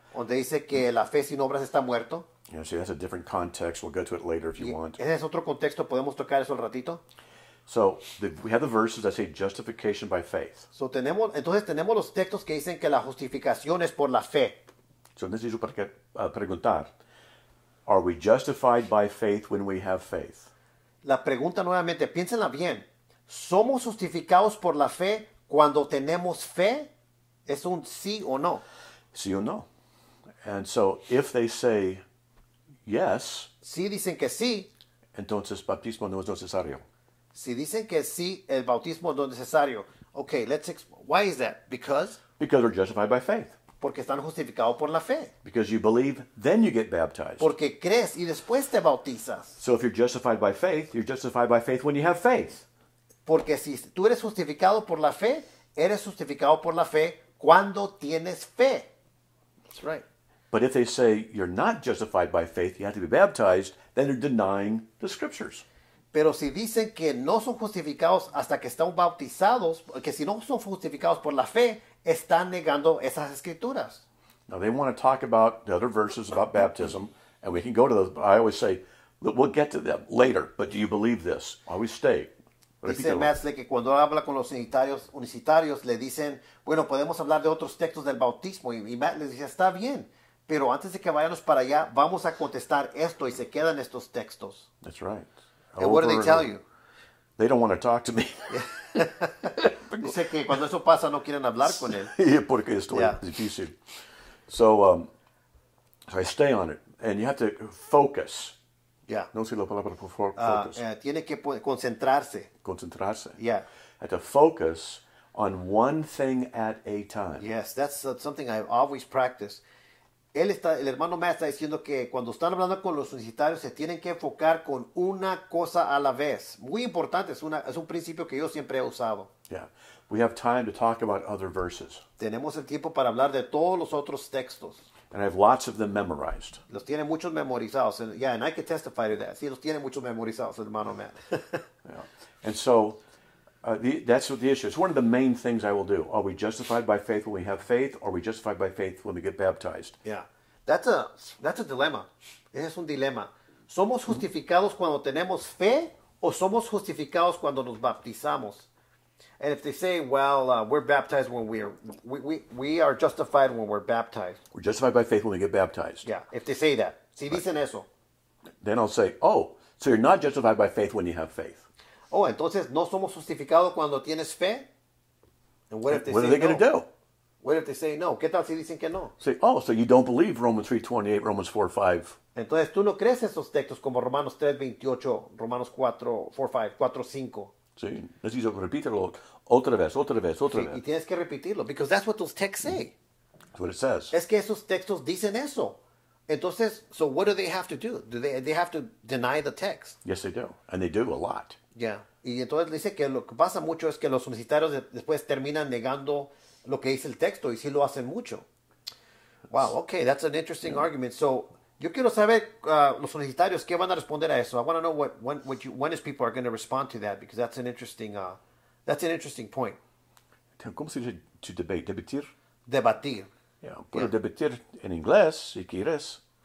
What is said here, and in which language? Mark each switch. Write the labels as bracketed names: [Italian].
[Spanish] donde dice que la fe sin obras está muerto. [English] You know, see, that's a different context. We'll go to it later if you want. [Spanish] Ese es otro contexto, podemos tocar eso al ratito. [English] So we have the verses that say justification by faith. [Spanish] Entonces tenemos los textos que dicen que la justificación es por la fe. [English] So [Spanish] necesito preguntar, [English] are we justified by faith when we have faith? [Spanish] La pregunta nuevamente, piénsenla bien. ¿Somos justificados por la fe cuando tenemos fe? ¿Es un sí o no? Sí o no? [English] And so if they say yes, [Spanish] Si dicen que sí, entonces bautismo no es necesario. si dicen que sí, el bautismo no es necesario. [English] Okay, why is that? Because Because we're justified by faith. [Spanish] porque están justificados por la fe. [English] Because you believe, then you get baptized. [Spanish] Porque crees y después te bautizas. [English] So if you're justified by faith, you're justified by faith when you have faith. [Spanish] Porque si tú eres justificado por la fe, eres justificado por la fe cuando tienes fe. [English] That's right. But if they say you're not justified by faith, you have to be baptized, then they're denying the scriptures. [Spanish] Pero si dicen que no son justificados hasta que están bautizados, que si no son justificados por la fe, están negando esas escrituras. [English] Now they want to talk about the other verses about baptism, and we can go to those. I always say, we'll get to them later, but do you believe this? I always stay. [Spanish] Dice Metzler que cuando habla con los universitarios le dicen, bueno, podemos hablar de otros textos del bautismo. Y Matt les dice, está bien, pero antes de que vayamos para allá, vamos a contestar esto y se quedan estos textos. [English] That's right. And what do they tell you? They don't want to talk to me. [Spanish] Dice que cuando eso pasa no quieren hablar con él. Porque estoy [English] Yeah. [Spanish] difícil. [English] So I stay on it. And you have to focus. Yeah. [Spanish] No sé la palabra por focus. Tiene que concentrarse. Concentrarse. [English] Yeah. Have to focus on one thing at a time. Yes, that's something I've always practiced. [Spanish] El hermano Matt está diciendo que cuando están hablando con los universitarios se tienen que enfocar con una cosa a la vez. Muy importante, es un principio que yo siempre he usado. [English] Yeah. We have time to talk about other verses. [Spanish] Tenemos el tiempo para hablar de todos los otros textos. [English] And I have lots of them memorized. [Spanish] Los tiene muchos memorizados. [English] Yeah, and I can testify to that. [Spanish] Sí, los tiene muchos memorizados, hermano Matt. [English] Yeah. And so that's what the issue is. One of the main things I will do. Are we justified by faith when we have faith, or are we justified by faith when we get baptized? Yeah. That's a dilemma. [Spanish] Ese es un dilema. ¿Somos justificados cuando tenemos fe o somos justificados cuando nos bautizamos? [English] And if they say, well, we're baptized when we are justified when we're baptized. We're justified by faith when we get baptized. Yeah, if they say that. [Spanish] Si dicen eso. [English] Then I'll say, oh, so you're not justified by faith when you have faith. [Spanish] Oh, entonces no somos justificados cuando tienes fe. [English] And what if they What say are they going no? to do? What if they say no? [Spanish] ¿Qué tal si dicen que no? [English] Say, oh, so you don't believe Romans 3:28, Romans 4:5. [Spanish] Entonces tú no crees esos textos como Romanos 3:28, Romanos 4:5. Sí, necesito repetirlo otra vez. Y tienes que repetirlo, [English] because that's what those texts say. That's what it says. [Spanish] Es que esos textos dicen eso. [English] Entonces, so what do they have to do? They have to deny the text? Yes, they do. And they do a lot. Yeah. [Spanish] Y entonces dice que lo que pasa mucho es que los universitarios después terminan negando lo que dice el texto y sí lo hacen mucho. [English] Wow, okay, that's an interesting argument. So, [Spanish] yo quiero saber los universitarios qué van a responder a eso. [English] I want to know when is people are going to respond to that, because that's an interesting point. [Spanish] ¿Cómo se dice to debate? Debatir? Debatir. Yeah, puedo debatir en inglés si quieres.